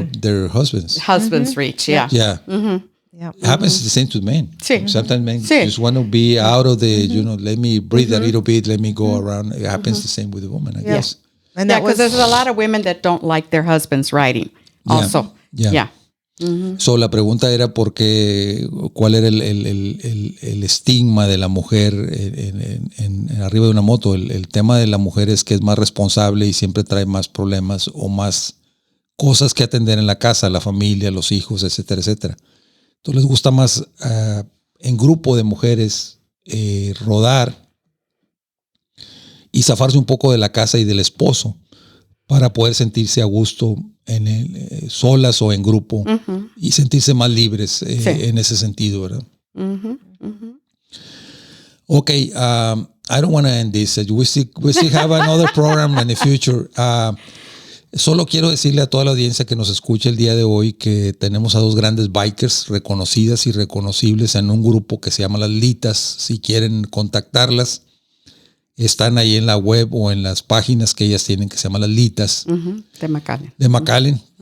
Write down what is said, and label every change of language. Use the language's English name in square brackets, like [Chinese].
[English] of their husband's reach. Yeah. Yeah. It happens the same to men. [Spanish] Sí. [English] Sometimes men just want to be out of the, let me breathe a little bit, let me go around. It happens the same with the woman, I guess. And because there's a lot of women that don't like their husbands riding also. Yeah. [Spanish] So la pregunta era cuál era el estigma de la mujer en arriba de una moto. El tema de la mujer es que es más responsable y siempre trae más problemas o más cosas que atender en la casa, la familia, los hijos, etcétera, etcétera. Entonces les gusta más en grupo de mujeres rodar y zafarse un poco de la casa y del esposo para poder sentirse a gusto solas o en grupo y sentirse más libres en ese sentido, ¿verdad? [English] Okay, I don't want to end this. We still have another program in the future. [Spanish] Solo quiero decirle a toda la audiencia que nos escucha el día de hoy que tenemos a dos grandes bikers reconocidas y reconocibles en un grupo que se llama las LITA'S. Si quieren contactarlas, están ahí en la web o en las páginas que ellas tienen que se llaman las LITA'S. De McAllen.